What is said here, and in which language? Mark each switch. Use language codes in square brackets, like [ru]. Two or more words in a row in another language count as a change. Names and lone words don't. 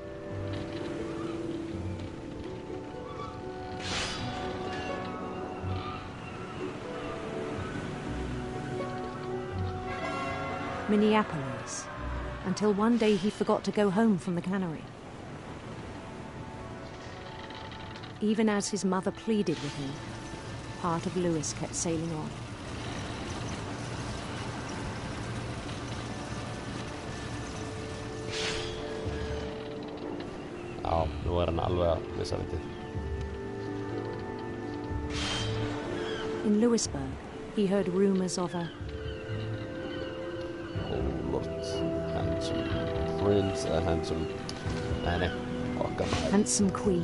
[en] Minneapolis, until one day he forgot to go home from the cannery. Even as his mother pleaded with him, part of Louis kept sailing on. [is] Já, nú hann alveg að missa þetta. [en] In Louisburg, he heard rumors of a handsome prince, a handsome... handsome queen.